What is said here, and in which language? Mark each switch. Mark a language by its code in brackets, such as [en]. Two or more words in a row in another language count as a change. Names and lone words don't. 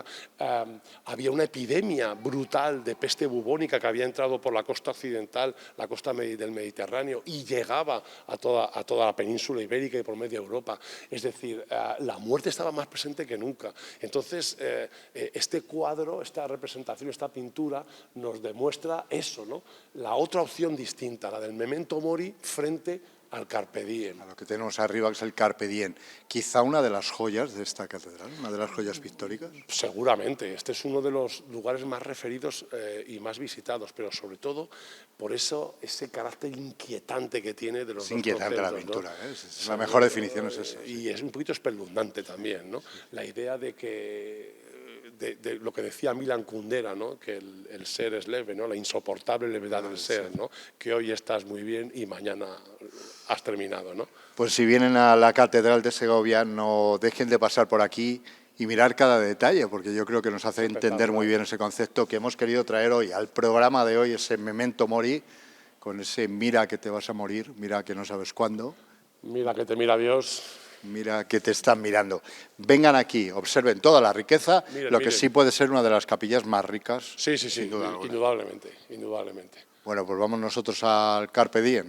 [es] Había una epidemia brutal de peste bubónica que había entrado por la costa occidental, la costa del Mediterráneo, y llegaba a toda la península ibérica y por media Europa. Es decir, la muerte estaba más presente que nunca. Entonces, este cuadro, esta representación, esta pintura nos demuestra eso, ¿no? La otra opción distinta, la del [la] memento mori [es] frente al [la] carpe diem. [es] A lo que tenemos arriba, que es el [la] carpe diem. [es] Quizá una de las joyas de esta catedral, una de las joyas pictóricas. Seguramente, este es uno de los lugares más referidos y más visitados, pero sobre todo por eso ese carácter inquietante que tiene de los Es dos inquietante la conceptos, pintura, ¿no? es la mejor definición es esa. Y es un poquito espeluznante también, ¿no? La idea de que de lo que decía Milan Kundera, ¿no? Que el ser es leve, ¿no? La insoportable levedad del ser, ¿no? Que hoy estás muy bien y mañana has terminado, ¿no? Pues si vienen a la Catedral de Segovia, no dejen de pasar por aquí y mirar cada detalle, porque yo creo que nos hace entender muy bien ese concepto que hemos querido traer hoy al programa de hoy, ese [la] memento mori, [es] con ese mira que te vas a morir, mira que no sabes cuándo. Mira que te mira Dios. Mira que te están mirando. Vengan aquí, observen toda la riqueza, lo que sí puede ser una de las capillas más ricas. Sí, sin duda alguna. Indudablemente. Bueno, pues vamos nosotros al [la] Carpe Diem.